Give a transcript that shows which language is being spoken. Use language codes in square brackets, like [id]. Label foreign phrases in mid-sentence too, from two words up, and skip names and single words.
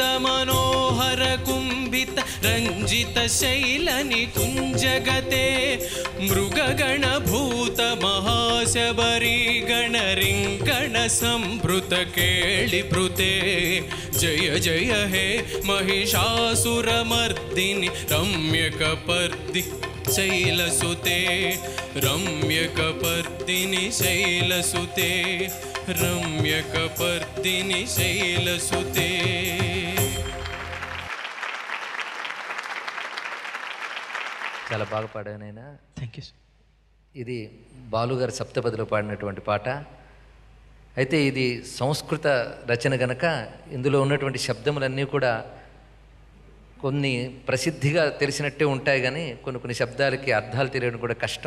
[sa] मनोहर कुंभित रंजित शैलनि कुंजगते मृगगण भूत महाशबरी गण रिंगण संभृत केलिभृते जय जय हे महिषासुरमर्दिनि रम्यकपर्दि शैलसुते रम्यकपर्दिनि शैलसुते रम्यकपर्दिनि शैलसुते [te] చాలా బాగా పాడాను ఆయన. [en] Thank you. [te] ఇది బాలుగారు సప్తపదిలో పాడినటువంటి పాట. అయితే ఇది సంస్కృత రచన గనక ఇందులో ఉన్నటువంటి శబ్దములన్నీ కూడా కొన్ని ప్రసిద్ధిగా తెలిసినట్టే ఉంటాయి, కానీ కొన్ని కొన్ని శబ్దాలకి అర్థాలు తెలియడం కూడా కష్టం.